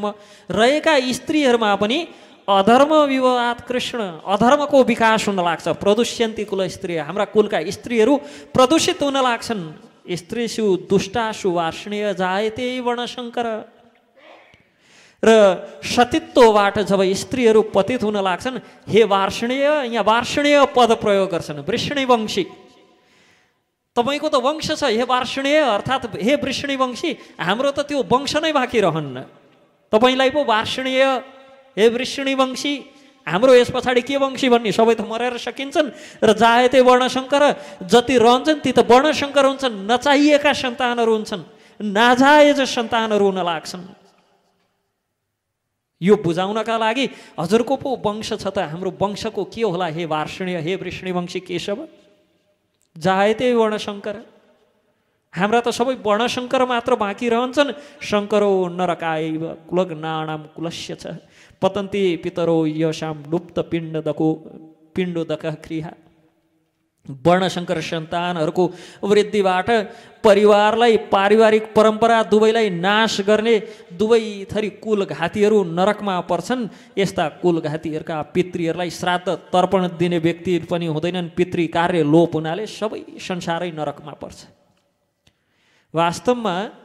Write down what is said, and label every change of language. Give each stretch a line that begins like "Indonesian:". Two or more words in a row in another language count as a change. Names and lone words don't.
Nepali: रहेका स्त्रीहरूमा पनि
Sanskrit: अधर्म विवाद कृष्ण,
Nepali: अधर्मको विकास हुन लाग्छ।
Sanskrit: प्रदुष्यन्ति कुलस्त्रीय,
Nepali: हाम्रा कुलका स्त्रीहरू प्रदूषित हुन लाग्छन्।
Sanskrit: स्त्रीषु दुष्टासु वार्ष्णेय जायते वर्णशङ्कर।
Nepali: र सतीत्वबाट जब स्त्रीहरू पतित हुन लाग्छन्, हे वार्ष्णेय, यहाँ वार्ष्णेय पद प्रयोग गर्छन्, वृष्णिवंशी। तपाईँको त वंश छ हे वार्ष्णेय, अर्थात् हे वृष्णिवंशी, हाम्रो त त्यो वंश नै बाँकी रहन्न। तपाईँलाई पो वार्ष्णेय, हे वृष्णिवंशी, हाम्रो यस पछाडि के वंशी भन्ने, सबै त मरेर सकिन्छन्। र
Sanskrit: जायते वर्णशङ्कर,
Nepali: जति रहन्छन् ती त वर्णशङ्कर हुन्छन्, नचाहिएका सन्तानहरू हुन्छन्, नाजायज सन्तानहरू हुन लाग्छन्। यो बुझाउनका लागि हजुरको पो वंश छ त हाम्रो वंशको के होला हे वार्ष्णेय, हे वृष्णिवंशी केशव,
Sanskrit: जायते वर्णशङ्कर।
Nepali: हाम्रा त सबै वर्णशङ्कर मात्र बाँकी रहन्छन्।
Sanskrit: शङ्करो नरकायैव कुलग्नानां कुलस्य च पतन्ति पितरो यशां लुप्त पिण्डोदकः क्रिया।
Nepali: वर्णशङ्कर सन्तानहरूको वृद्धिबाट परिवारलाई, पारिवारिक परम्परा दुवैलाई नाश गर्ने दुवै थरी कुलघातीहरू नरकमा पर्छन्। यस्ता कुलघातीहरूका पितृहरूलाई श्राद्ध तर्पण दिने व्यक्ति पनि हुँदैनन्। पितृ कार्य लोप हुनाले सबै संसारै नरकमा पर्छ।